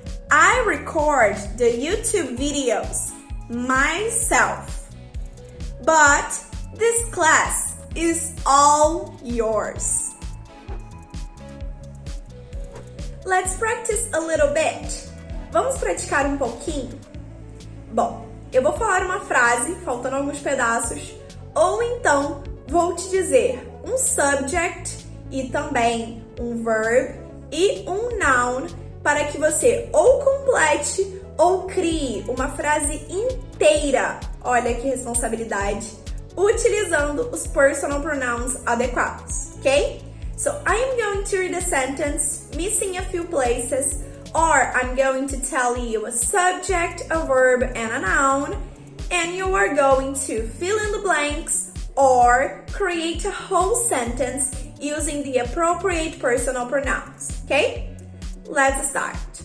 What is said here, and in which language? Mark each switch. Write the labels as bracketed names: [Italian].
[English] I record the YouTube videos myself, but this class is all yours. Let's practice a little bit. [Portuguese] Vamos praticar um pouquinho? Bom, eu vou falar uma frase, faltando alguns pedaços, ou então vou te dizer um subject e também um verb e um noun para que você ou complete ou crie uma frase inteira. Olha que responsabilidade! Utilizando os personal pronouns adequados, ok? [English] So I am going to read a sentence, missing a few places, or I'm going to tell you a subject, a verb, and a noun, and you are going to fill in the blanks or create a whole sentence using the appropriate personal pronouns, okay? Let's start.